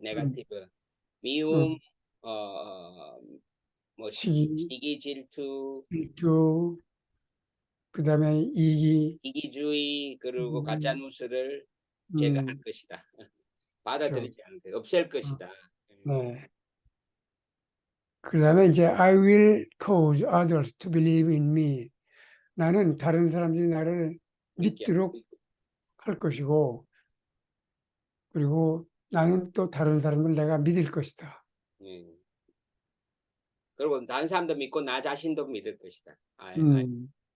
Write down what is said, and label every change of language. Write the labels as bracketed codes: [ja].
[ko] 네거티브 미움, 음, 어, 어, 뭐 시기, 시기 질투, 질투, 그다음에 이기주의 그리고 가짜 이기, 뉴스를 제거할 음, 것이다. 그렇죠. 받아들이지 않을 것, 없앨 어, 것이다. 네. 그다음에 이제 [en] I will cause others to believe in me. [ko] 나는 다른 사람들이 나를 믿게. 믿도록 할 것이고, 그리고 나는 또 다른 사람을 내가 믿을 것이다. 예. 그리고 다른 사람도 믿고 나 자신도 믿을 것이다. 음,